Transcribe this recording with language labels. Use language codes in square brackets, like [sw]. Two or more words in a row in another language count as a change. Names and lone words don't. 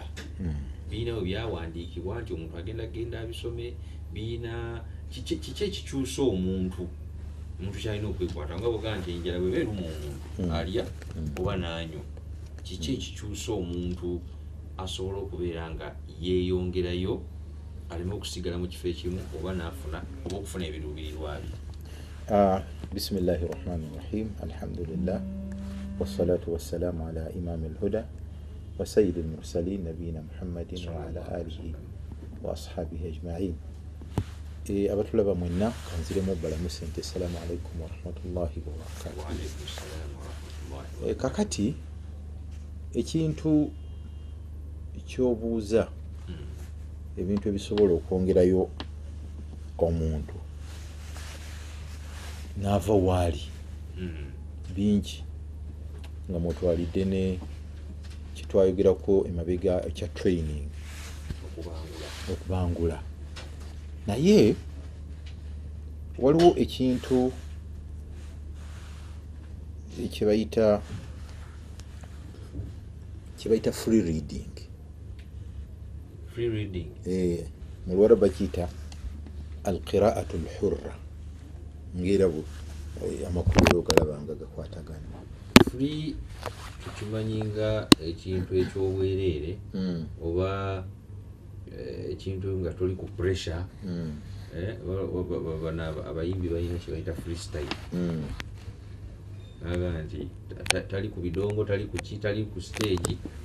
[lg] Birina bwe byawandiikibwa nti omuntu agenda abisome, birina kiki ekikyusa omuntu kyalina okwekwata nga bwoga nti enjala bwe beeruma omuntu alya oba n'anywa, kiki ekikyusa omuntu asobola okubeera nga yeeyongerayo aleme okusigala mu kifo ekimu oba n'afuna oba okufuna ebiruubirirwa bye? [ar] بسم الله الرحمن الرحيم. الحمد لله والصلاة والسلام على إمام الهدى وسيد المرسلين نبينا محمد وعلى آله وأصحابه أجمعين. [lg] Abatulaba mwenna kanziremu balamuse nti [ar] السلام عليكم ورحمة الله وبركاته. وعليكم السلام ورحمة الله. [lg] Kakati ekintu ky'obuuza ebintu ebisobola okwongerayo omuntu n'ava waali bingi nga mwetwalidde ne kitwayogerako emabega ekya training okubangula, naye waliwo ekintu kyebayita [en] free reading. Free reading. [lg] Mu Lwarabu bakiyita [ar] القراءة الحرة. [lg] ngera amakulu galaba nga gakwatagana. Free tukimanyi nga ekintu ekyobwereere oba ekintu nga toli ku pressure abayimbi balina kyebayita freestyle aga nti tali ku bidongo tali ku ki tali ku stage